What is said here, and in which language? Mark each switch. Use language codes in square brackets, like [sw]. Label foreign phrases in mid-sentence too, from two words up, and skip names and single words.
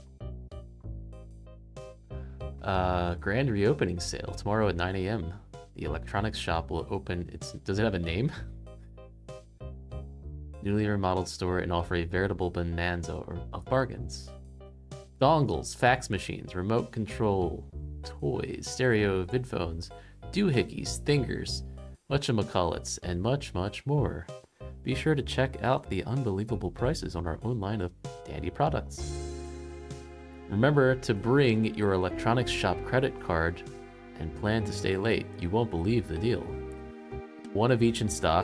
[en] Grand reopening sale tomorrow at 9 a.m. The electronics shop will open its... Does it have a name? Newly remodeled store and offer a veritable bonanza of bargains. Dongles, fax machines, remote control, toys, stereo, vidphones, doohickeys, thingers, whatchamacallits, and much, much more. Be sure to check out the unbelievable prices on our own line of dandy products. Remember to bring your electronics shop credit card and plan to stay late. You won't believe the deal. One of each in stock.